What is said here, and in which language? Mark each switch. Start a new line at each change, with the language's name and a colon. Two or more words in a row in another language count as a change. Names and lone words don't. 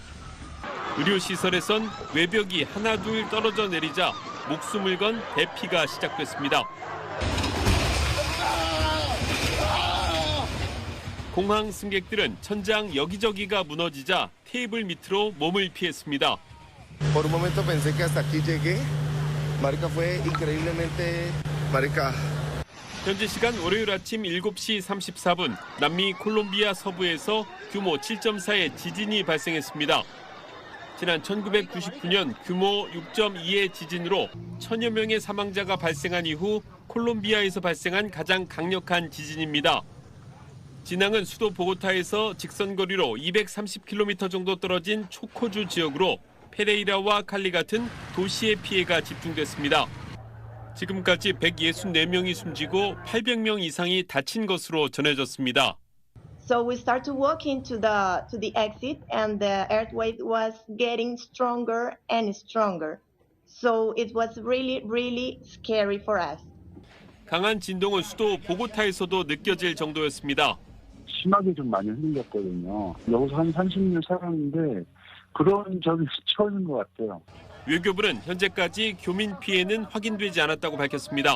Korean: 의료시설에선 외벽이 하나둘 떨어져 내리자 목숨을 건 대피가 시작됐습니다. 공항 승객들은 천장 여기저기가 무너지자 테이블 밑으로 몸을 피했습니다.
Spanish: Por un momento pensé que hasta aquí llegué. Marica, fue increíblemente, marica.
Korean: 현지 시간 월요일 아침 7시 34분 남미 콜롬비아 서부에서 규모 7.4의 지진이 발생했습니다. 지난 1999년 규모 6.2의 지진으로 1000여 명의 사망자가 발생한 이후 콜롬비아에서 발생한 가장 강력한 지진입니다. 진앙은 수도 보고타에서 직선거리로 230km 정도 떨어진 초코주 지역으로 페레이라와 칼리 같은 도시의 피해가 집중됐습니다. 지금까지 164명이 숨지고 800명 이상이 다친 것으로 전해졌습니다.
English: So we start to walk into the exit and the earthquake was getting stronger and stronger. So it was really scary for us.
Korean: 강한 진동은 수도 보고타에서도 느껴질 정도였습니다. 심하게 좀 많이 흔들렸거든요. 여기서 한 30년 살았는데 그런 적이 처음인 것 같아요. 외교부는 현재까지 교민 피해는 확인되지 않았다고 밝혔습니다.